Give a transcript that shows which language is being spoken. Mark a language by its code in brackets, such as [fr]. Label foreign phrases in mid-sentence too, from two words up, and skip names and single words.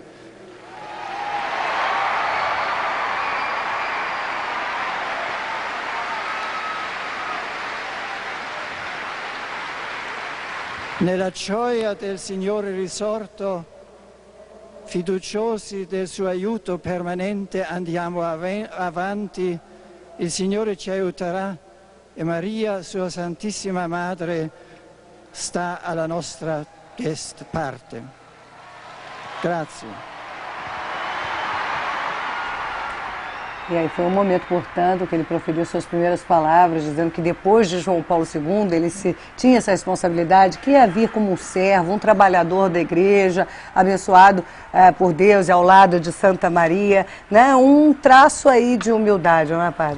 [it] Nella gioia del Signore risorto, fiduciosi del suo aiuto permanente, andiamo avanti. Il Signore ci aiuterà e Maria, sua Santissima Madre, sta alla nostra parte. Grazie. [pt] E aí foi um momento, portanto, que ele proferiu suas primeiras palavras, dizendo que depois de João Paulo II, ele tinha essa responsabilidade, que ia vir como um servo, um trabalhador da igreja, abençoado por Deus e ao lado de Santa Maria, né? Um traço aí de humildade, não é, padre?